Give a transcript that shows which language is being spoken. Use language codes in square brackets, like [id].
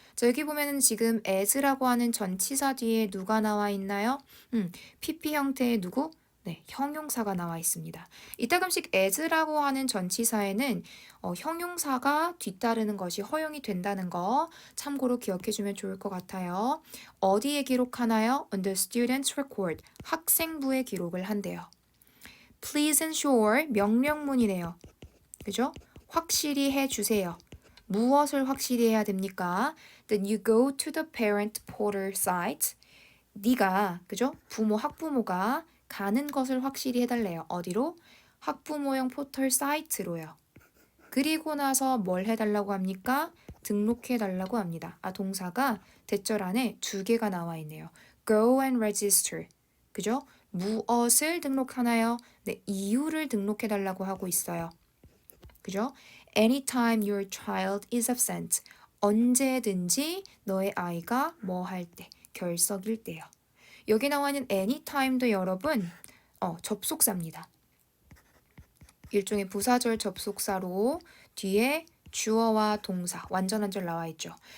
[ko] 자, 여기 보면은 지금 as라고 하는 전치사 뒤에 누가 나와 있나요? PP 형태의 누구? 네, 형용사가 나와 있습니다. 이따금씩 as라고 하는 전치사에는 형용사가 뒤따르는 것이 허용이 된다는 거 참고로 기억해주면 좋을 것 같아요. 어디에 기록하나요? [en] On the student's record, [ko] 학생부에 기록을 한대요. [en] Please ensure, [ko] 명령문이네요. 그죠? 확실히 해주세요. 무엇을 확실히 해야 됩니까? [en] Then you go to the parent portal site. [ko] 네가, 그죠? 학부모가 가는 것을 확실히 해달래요. 어디로? 학부모용 포털 사이트로요. 그리고 나서 뭘 해달라고 합니까? 등록해달라고 합니다. 동사가 대절 안에 두 개가 나와 있네요. [en] Go and register. [ko] 그죠? 무엇을 등록하나요? 네, 이유를 등록해달라고 하고 있어요. 그죠? [en] Anytime your child is absent. [ko] 언제든지 너의 아이가 뭐 할 때, 결석일 때요. 여기 나와 있는 anytime도 여러분 접속사입니다. 일종의 부사절 접속사로 뒤에 주어와 동사 완전 한 절 나와 있죠.